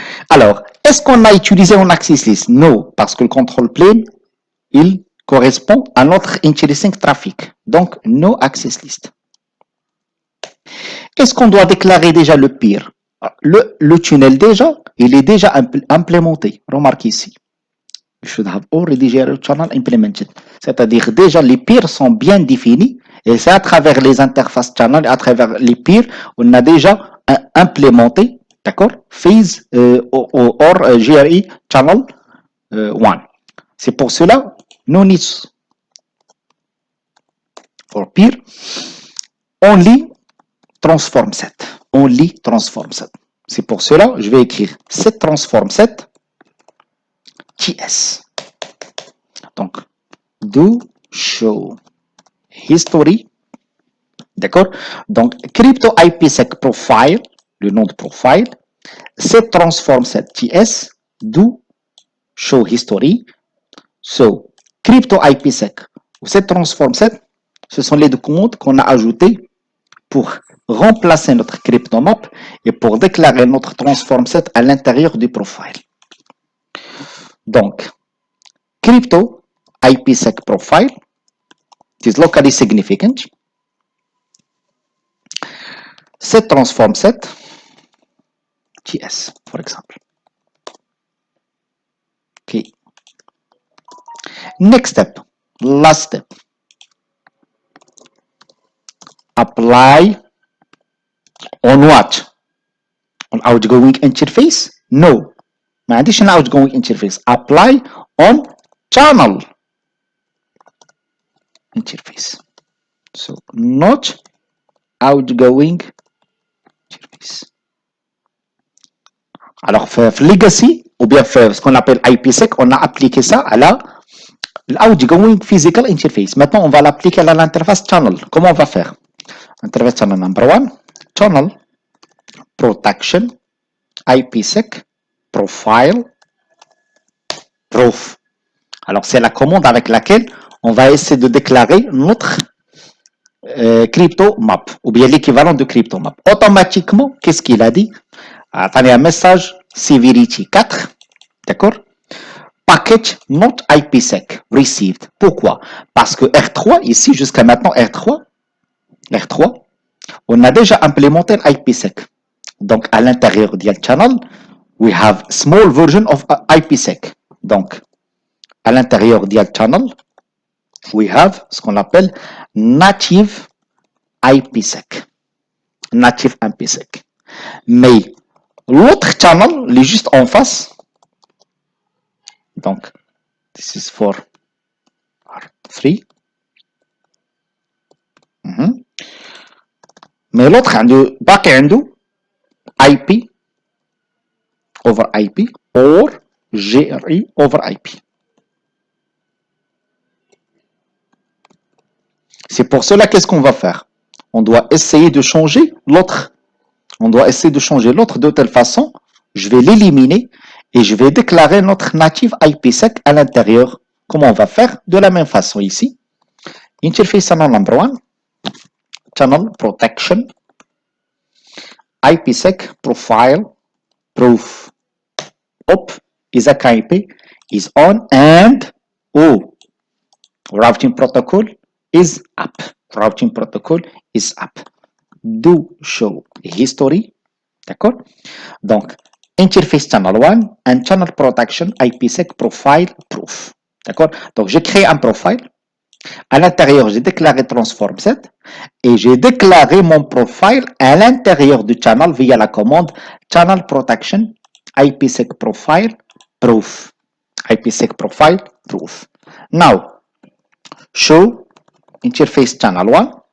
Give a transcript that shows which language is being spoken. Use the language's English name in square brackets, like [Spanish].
[French] Alors, est-ce qu'on a utilisé un access list? Non, parce que le control plane, il correspond à notre interesting traffic. [English] Donc, no access list. [French] Est-ce qu'on doit déclarer déjà le peer? Le tunnel déjà, il est déjà implémenté. Remarquez ici. [English] You should have already channel implemented. [French] C'est-à-dire déjà les peers sont bien définis et c'est à travers les interfaces channel et à travers les peers, on a déjà implémenté, d'accord, phase or GRE channel 1. C'est pour cela, [English] no needs for peer, only transform set. Only transform set. [French] C'est pour cela, je vais écrire set transform set TS. Donc, do show history. D'accord? Donc, crypto IPsec profile, le nom de profile, set transform set TS, do show history. So, crypto IPsec ou set transform set, ce sont les deux commandes qu'on a ajoutées pour remplacer notre crypto map et pour déclarer notre transform set à l'intérieur du profile. [English] Donc, crypto IPsec profile, it is locally significant. Set transform set TS, for example. Okay. Next step, last step. Apply on what? On outgoing interface? No. [Arabic] ما عنديش [English] an outgoing interface. Apply on channel interface. So not outgoing interface. [French] Alors, legacy, ou bien ce qu'on appelle IPsec, on a appliqué ça à l'outgoing physical interface. Maintenant, on va l'appliquer à l'interface channel. Comment on va faire? Interface channel number 1, channel protection, IPsec, profile, proof. Alors, c'est la commande avec laquelle on va essayer de déclarer notre crypto map, ou bien l'équivalent de crypto map. Automatiquement, qu'est-ce qu'il a dit? Attendez, un message severity 4, d'accord? Package not IPsec received. Pourquoi? Parce que R3, ici, jusqu'à maintenant, R3, on a déjà implémenté l'IPsec. Donc, à l'intérieur du channel, [English] we have small version of IPsec. [French] Donc, à l'intérieur du channel, [English] we have [French] ce qu'on appelle native IPsec. Native IPsec. Mais l'autre channel, il est juste en face. [English] Donc, this is for R3. [French] Mais l'autre [Arabic] عنده باقي عنده [French] IP over IP or GRE over IP. C'est pour cela qu'est-ce qu'on va faire? On doit essayer de changer l'autre. On doit essayer de changer l'autre de telle façon, je vais l'éliminer et je vais déclarer notre native IPsec à l'intérieur. Comment on va faire? De la même façon ici. Interface channel number 1, channel protection, IPsec profile proof. [English] Hop, ISAC IP is on and routing protocol is up. Routing protocol is up. Do show history. [French] D'accord? [English] Donc, interface channel 1 and channel protection IPsec profile proof. [French] D'accord? Donc, j'ai créé un profile. À l'intérieur, j'ai déclaré transform set et j'ai déclaré mon profile à l'intérieur du channel via la commande channel protection IPsec profile proof. [English] IPsec profile proof. Now, show interface channel 1.